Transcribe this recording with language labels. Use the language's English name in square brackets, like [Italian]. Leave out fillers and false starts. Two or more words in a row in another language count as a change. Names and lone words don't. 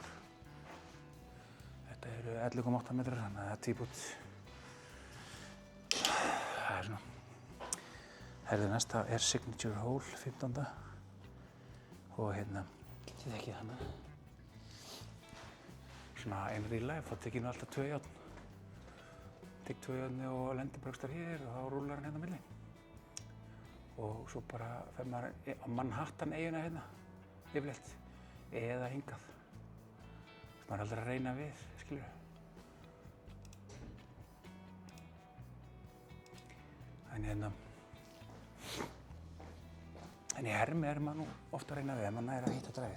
[Icelandic] Þetta eru 11,8 metrar, þannig að það er tvíbút. Það er svona. Herðu, næsta er Signature Hole, 15. Og hérna, ég þekki hana. [English] Svona in real life, [Icelandic] þá tek ég nú alltaf 2 járn. Tek 2 járni og lendir bara ekstra hér og þá rúlar hann hérna á milli. Og svo bara fer maður á Manhattan eyjuna hérna, yfirleitt, eða hingað. Maður er aldrei að reyna við, skilurðu. En hérna, en í hermi er maður nú ofta að reyna við, ef maður nær að hitta dragið.